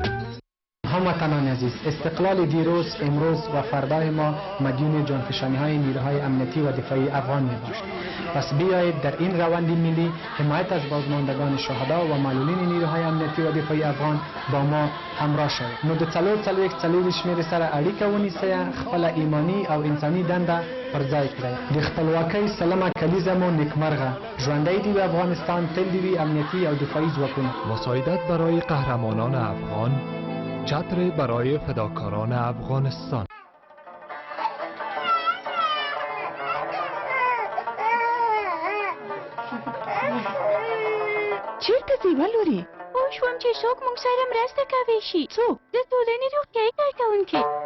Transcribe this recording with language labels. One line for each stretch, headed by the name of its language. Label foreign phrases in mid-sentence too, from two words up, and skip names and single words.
Persian: هموطنان عزیز استقلال دیروز امروز و فردای ما مدیون جانفشانی های نیروهای امنیتی و دفاعی افغان می باشد پس بیایید در این روند ملی حمایت از بازماندگان شهدا و معلولین نیروهای امنیتی و دفاعی افغان با ما همراه شوید
Pashto: نو د څلور شمیر سره اړیکه ونیسئ خپل ایمانی او انساني دنده پر ځای کړئ د خپلواکۍ سلمه کلیزه مو نیکمرغه ژوندی دی افغانستان تل دی امنیتی او دفاعی ځواکونه
Persian: مساعدت برای قهرمانان افغان چتر برای فداکاران افغانستان
Pashto: چیرته ځې ولورې پوه شوم چې څوک موږ سره مرسته کوي شي څوک د ټولنې روغتیایي کارکوونکي